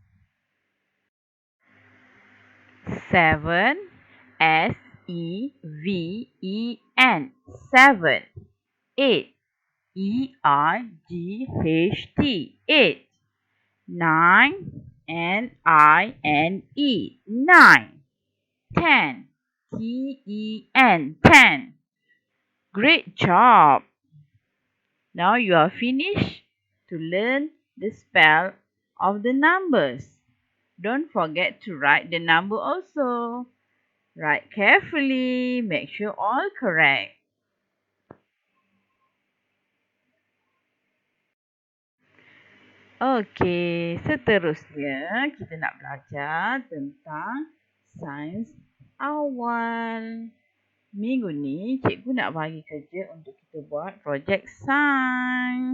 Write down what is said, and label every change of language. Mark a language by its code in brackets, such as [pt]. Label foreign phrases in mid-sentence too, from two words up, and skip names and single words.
[en] 7 S-E-V-E-N 7. 8 E-I-G-H-T 8. 9 N-I-N-E 9. 10 T-E-N 10. Great job! Now you are finished to learn the spell of the numbers. Don't forget to write the number also. Write carefully, make sure all correct. [ms] Okey, seterusnya kita nak belajar tentang sains awal. Minggu ni cikgu nak bagi kerja untuk kita buat projek sains.